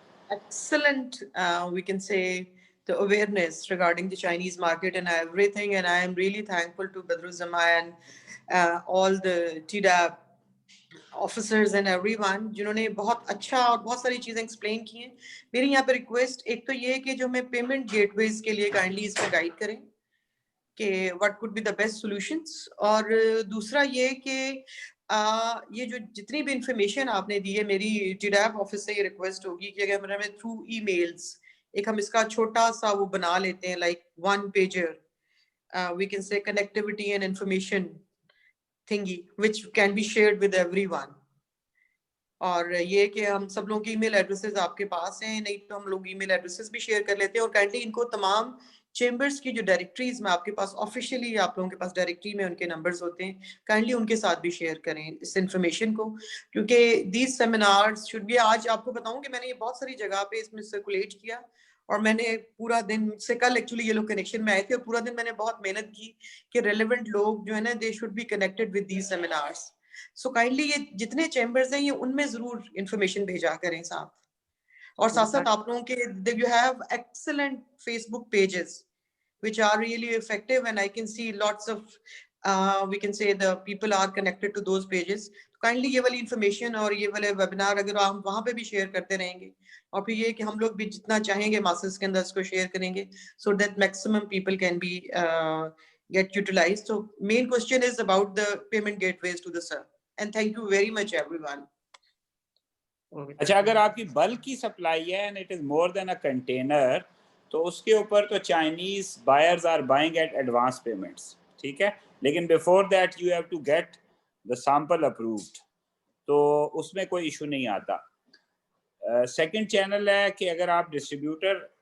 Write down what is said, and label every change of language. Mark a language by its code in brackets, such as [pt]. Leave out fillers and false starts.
[en] Excellent, we can say, the awareness regarding the Chinese market and everything. And I am really thankful to Badruzzama and all the TDAP officers and everyone [hi] जिन्होंने बहुत अच्छा और बहुत सारी चीजें explain की हैं. मेरी यहाँ पे request एक तो ये है कि जो हमें payment gateways के लिए kindly इस पे guide करें कि [en] what could be the best solutions. [hi] और दूसरा ये कि ये जो जितनी भी information आपने दी है, मेरी TDAP office से ये request होगी कि अगर हमें through emails एक हम इसका छोटा सा वो बना लेते हैं, [en] like 1 pager, we can say connectivity and information thingy which can be shared with everyone. [hi] और ये कि हम सब लोगों की email addresses आपके पास हैं, नहीं तो हम लोग email addresses भी share कर लेते हैं. और kindly इनको तमाम chambers की जो directories में आपके पास officially आप लोगों के पास directory में उनके numbers होते हैं, kindly उनके साथ भी share करें इस information को, क्योंकि [en] these seminars should be. [hi] आज आपको बताऊं कि मैंने ये बहुत सारी जगह पे इसमें circulate किया और मैंने पूरा दिन से कल एक्चुअली ये लोग कनेक्शन में आए थे और पूरा दिन मैंने बहुत मेहनत की कि रेलेवेंट लोग जो है ना, [en] They should be connected with these seminars. [hi] So kindly ये जितने चैम्बर्स हैं ये उनमें जरूर इंफॉर्मेशन भेजा करें साथ. और साथ साथ आप लोगों के [en] You have excellent Facebook pages which are really effective, and I can see lots of we can say the people are connected to those pages. [hi] Kindly ये वाली information और ये वाले webinar अगर हम वहाँ पे भी share करते रहेंगे और फिर ये कि हम लोग भी जितना चाहेंगे masses के अंदर इसको share करेंगे [en] so that maximum people can be get utilized. So main question is about the payment gateways to the sir, and thank you very much everyone. [hi] अच्छा, अगर आपकी बल्क की सप्लाई है [en] and it is more than a container, [hi] तो उसके ऊपर तो [en] Chinese buyers are buying at advance payments, [hi] ठीक है. लेकिन [en] before that you have to get the sample approved, [hi] तो उसमें कोई इशू नहीं आता. सेकंड चैनल है कि अगर आप डिस्ट्रीब्यूटर